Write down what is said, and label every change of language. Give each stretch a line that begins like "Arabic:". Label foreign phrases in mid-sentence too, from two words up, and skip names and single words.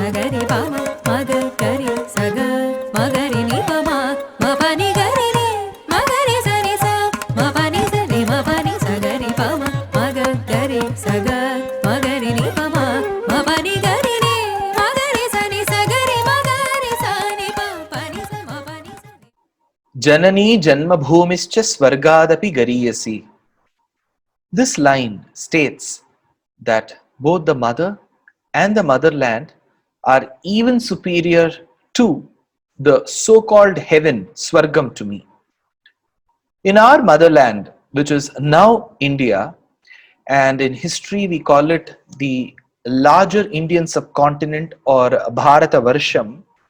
Sanskrit: ga re pa ma ma ga ga re sa ga ma ga re ni pa ma ma pani ga re re ma ga re sa ni sa ma pani sa re ma pani sa ga re pa ma ma ga ga re sa ga ma ga re ni pa ma ma pani ga re re ma ga re sa ni sa ga re ma ga re sa ni pa pani sa ma pani sa ni. Janani Janmabhumischa Svargadapi Gariyasi.
English: This line states that both the mother and the motherland are even superior to the so-called heaven, Swargam, to me. In our motherland, which is now India, and in history we call it the larger Indian subcontinent or Bharata Varsham,